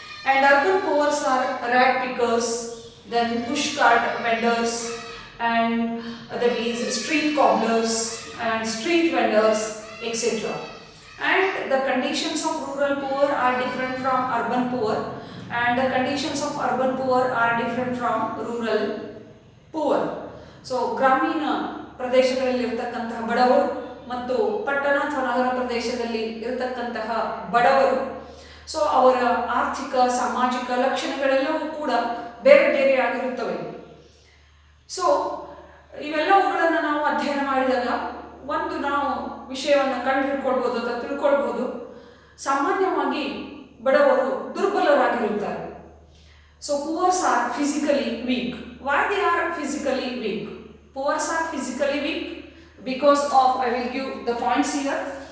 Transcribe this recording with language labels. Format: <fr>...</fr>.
<en>And urban poor are rag pickers, then push cart vendors, and that is street cobblers and street vendors, etc. And the conditions of rural poor are different from urban poor, and the conditions of urban poor are different from rural poor.</en> <kn>So ಗ್ರಾಮೀಣ ಪ್ರದೇಶಗಳಲ್ಲಿ ಇರತಕ್ಕಂತಹ ಬಡವರು ಮತ್ತು ಪಟ್ಟಣ ಅಥವಾ ನಗರ ಪ್ರದೇಶದಲ್ಲಿ ಇರತಕ್ಕಂತಹ ಬಡವರು, ಸೊ ಅವರ ಆರ್ಥಿಕ ಸಾಮಾಜಿಕ ಲಕ್ಷಣಗಳೆಲ್ಲವೂ ಕೂಡ ಬೇರೆ ಬೇರೆ ಆಗಿರುತ್ತವೆ. ಸೊ ಇವೆಲ್ಲವುಗಳನ್ನು ನಾವು ಅಧ್ಯಯನ ಮಾಡಿದಾಗ ಒಂದು ನಾವು ವಿಷಯವನ್ನು ಕಂಡು ಹಿಡ್ಕೊಳ್ಬೋದು ಅಥವಾ ತಿಳ್ಕೊಳ್ಬೋದು. ಸಾಮಾನ್ಯವಾಗಿ ಬಡವರು ದುರ್ಬಲರಾಗಿರುತ್ತಾರೆ.</kn> <en>So poors are physically weak. Why they are physically weak? Poors are physically weak because of, I will give the points here.</en>